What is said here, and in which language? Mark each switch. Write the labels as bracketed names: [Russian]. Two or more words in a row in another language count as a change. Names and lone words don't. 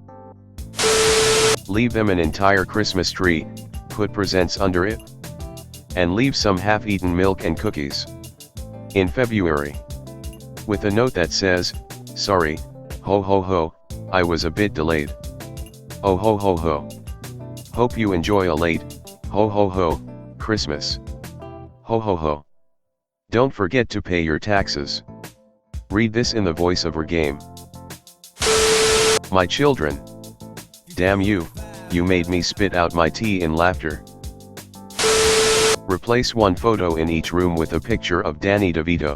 [English] Leave them an entire Christmas tree, put presents under it. And leave some half-eaten milk and cookies. In February. With a note that says, "Sorry, ho ho ho, I was a bit delayed. Oh ho ho ho. Hope you enjoy a late, ho ho ho, Christmas. Ho ho ho. Don't forget to pay your taxes." Read this in the voiceover game. My children. Damn you, you made me spit out my tea in laughter. Replace one photo in each room with a picture of Danny DeVito.